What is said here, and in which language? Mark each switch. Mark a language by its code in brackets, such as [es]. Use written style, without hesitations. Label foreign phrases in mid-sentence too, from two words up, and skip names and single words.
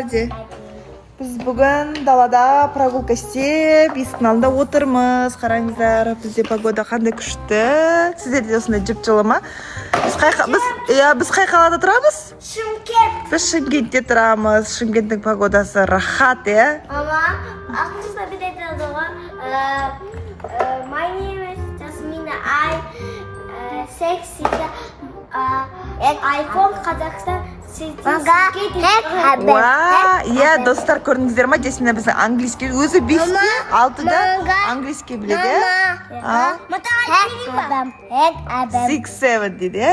[kk] Біз бүгін далада прогулка істеп, есіктің алдында отырмыз. Қараңыздар, бізде погода қандай күшті. Сіздерде осындай жып-жылы ма? Біз қай қалада тұрамыз? Шымкент. Біз Шымкентте тұрамыз. Шымкенттің погодасы рахат, Ама, ақтыңызда бір айтады ғой. [en] My name is Jasmina. [kk] iPhone Қазақстан. Иә, достар, көрдіңіздер ма? Жасмина біздің английский өзі 5-те, 6-да английский біледі. 6-7 дейді.